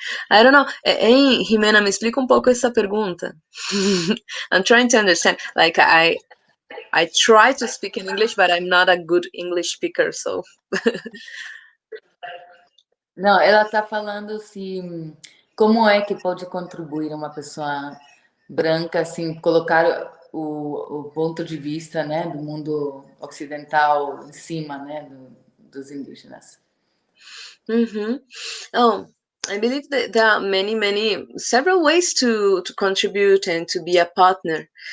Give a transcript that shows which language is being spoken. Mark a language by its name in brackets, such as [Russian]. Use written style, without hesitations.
[English] I don't know. [Portuguese] Hein, Jimena, me explica pouco essa pergunta. [English] I'm trying to understand. Like, I try to speak in English, but I'm not a good English speaker, so. [Portuguese] Não, ela está falando se como é que pode contribuir uma pessoa branca, assim, colocar o ponto de vista, né, do mundo ocidental em cima, né, dos indígenas. [English] Oh, I believe that there are several ways to contribute and to be a partner.